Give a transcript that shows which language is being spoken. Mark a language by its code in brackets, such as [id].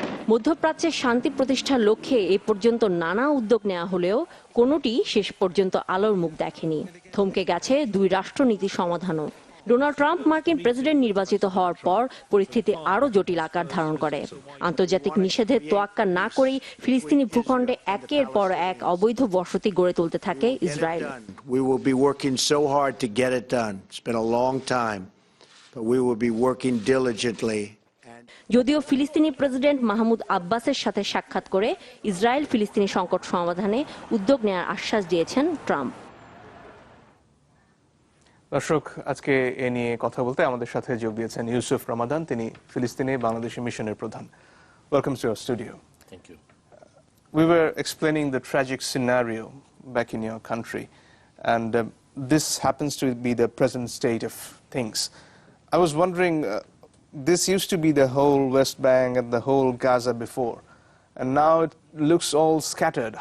[bn] মধ্যপ্রাচ্যে শান্তি প্রতিষ্ঠার লক্ষ্যে এ পর্যন্ত নানা উদ্যোগ নেওয়া হলেও কোনোটি শেষ পর্যন্ত আলোর মুখ দেখেনি। থমকে গেছে দুই রাষ্ট্রনীতি সমাধানও। ডোনাল্ড ট্রাম্প মার্কিন প্রেসিডেন্ট নির্বাচিত হওয়ার পর পরিস্থিতি আরও জটিল আকার ধারণ করে। আন্তর্জাতিক নিষেধের তোয়াক্কা না করেই ফিলিস্তিনি ভূখণ্ডে একের পর এক অবৈধ বসতি গড়ে তুলতে থাকে Israel. [en] We will be working so hard to get it done. It's been a long time, but we will be working diligently. [bn] যদিও ফিলিস্তিনি প্রেসিডেন্ট মাহমুদ আব্বাসের সাথে সাক্ষাৎ করে ইসরায়েল ফিলিস্তিনি সংকট সমাধানে উদ্যোগ নেওয়ার আশ্বাস দিয়েছেন ট্রাম্প। দর্শক, আজকে এ নিয়ে কথা বলতে আমাদের সাথে যোগ দিয়েছেন ইউসুফ রমাদান। তিনি ফিলিস্তিনে বাংলাদেশি মিশনের প্রধান। [en] Welcome to our studio. Thank you. We were explaining the tragic scenario back in your country, and this happens to be the present state of things. I was wondering, this used to be the whole West Bank and the whole Gaza before, and now it looks all scattered.